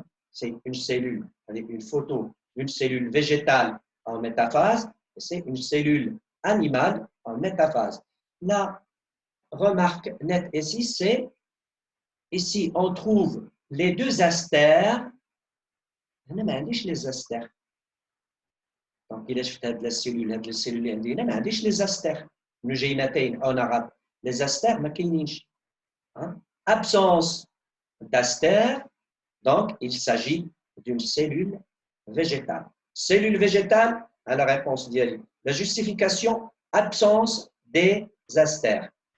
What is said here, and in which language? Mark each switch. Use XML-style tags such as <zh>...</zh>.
<fr>C'est une cellule, avec une photo, une cellule végétale en métaphase et c'est une cellule animale en métaphase. La remarque nette ici, c'est ici on trouve les 2 astères.</fr> <ar>أنا ما عنديش les astères. Donc, إلا شفت هاد السيلول هاد السيلول اللي عندي هنا ما عنديش les astères. نجيمتين</ar> <fr>en arabe. Les astères</fr> <ar>ما كاينينش.</ar> <fr>Absence d'astères, donc il s'agit d'une cellule végétale. Cellule végétale, à la réponse d'Yali. La justification, absence des astères.</fr>